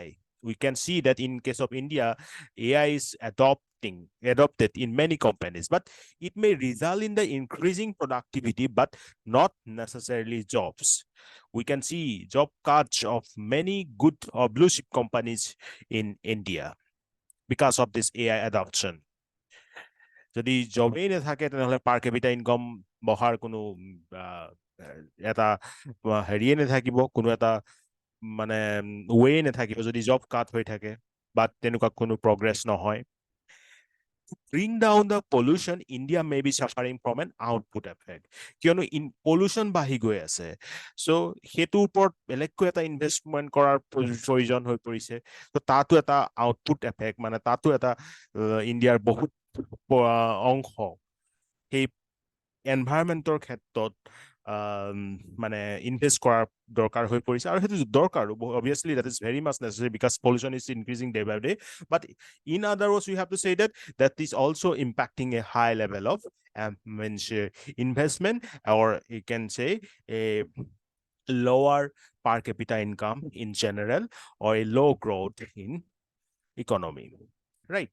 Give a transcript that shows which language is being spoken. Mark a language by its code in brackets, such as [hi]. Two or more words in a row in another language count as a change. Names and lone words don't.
[en] We can see that in case of India, AI is adopted in many companies, but it may result in the increasing productivity, but not necessarily jobs. We can see job cuts of many good or blue chip companies in India because of this AI adoption. [as] যদি জবেই নাথাকে তেনেহলে [en] per capita income [as] বহাৰ কোনো এটা হেৰিয়ে নাথাকিব, কোনো এটা মানে ওয়ে নাথাকিব যদি জব কাট হৈ থাকে বা তেনেকুৱা কোনো প্ৰগ্ৰেছ নহয়। [en] Bring down the pollution, India may be suffering from an output effect. [as] কিয়নো pollution বাঢ়ি গৈ আছে, so হেতুৰ ওপৰত বেলেগকৈ এটা ইনভেষ্টমেন্ট কৰাৰ প্ৰয়োজন হৈ পৰিছে। তো তাতো এটা [en] output effect, [as] মানে তাতো এটা ইণ্ডিয়াৰ বহুত অংশ সেই এনভাইৰনমেন্টৰ ক্ষেত্ৰত মানে ইনভেষ্ট কৰাৰ দৰকাৰ হৈ পৰিছে, আৰু সেইটো দৰকাৰ [en] obviously that is very much necessary because pollution is increasing day by day, but in other words we have to say that is also impacting a high level of investment, or you can say a lower per capita income in general, or a low growth in economy, right?